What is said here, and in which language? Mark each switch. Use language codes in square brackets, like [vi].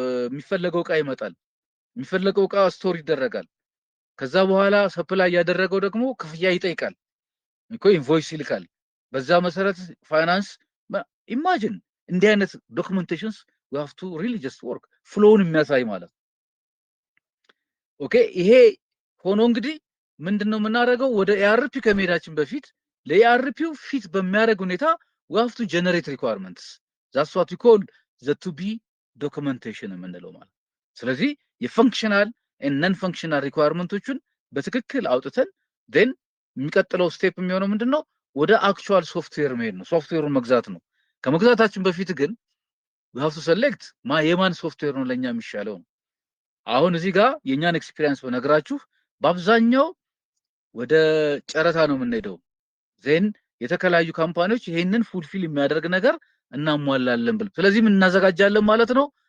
[am] የሚፈለገው ዕቃ ይመጣል። የሚፈለገው ዕቃ ስቶር ይደረጋል። ከዛ በኋላ ሰፕላይ ያደረገው ደግሞ ክፍያ ይጠይቃል እኮ ኢንቮይስ ይልካል። በዛ መሰረት ፋይናንስ ኢማጂን እንዲህ አይነት ዶክመንቴሽንስ [en] we have to really just work [am] ፍሎውን የሚያሳይ ማለት ኦኬ ይሄ ሆኖ እንግዲህ ምንድነው የምናደርገው? ወደ ኤአርፒ ከመሄዳችን በፊት ለኤአርፒው ፊት በሚያደርግ ሁኔታ [en] we have to generate requirements. That's what we call the to be documentation [am] የምንለው ማለት። ስለዚህ የፈንክሽናል [en] and non functional [am] requirementዎችን በትክክል አውጥተን then የሚቀጥለው ስቴፕ የሚሆነው ምንድነው? ወደ አክቹዋል ሶፍትዌር መሄድ ነው። ሶፍትዌሩን መግዛት ነው። ከመግዛታችን በፊት ግን [en] we have to select [am] የማን ሶፍትዌር ነው ለኛ የሚሻለው። አሁን እዚህ ጋር የኛን ኤክስፒሪየንስ በነግራችሁ በአብዛኛው ወደ ጨረታ ነው የምንሄደው። ዜን የተከላዩ ካምፓኒዎች ይሄንን ፉልፊል የሚያደርግ ነገር እናሟላለን ብለው ስለዚህ ምን እናዘጋጃለን ማለት ነው?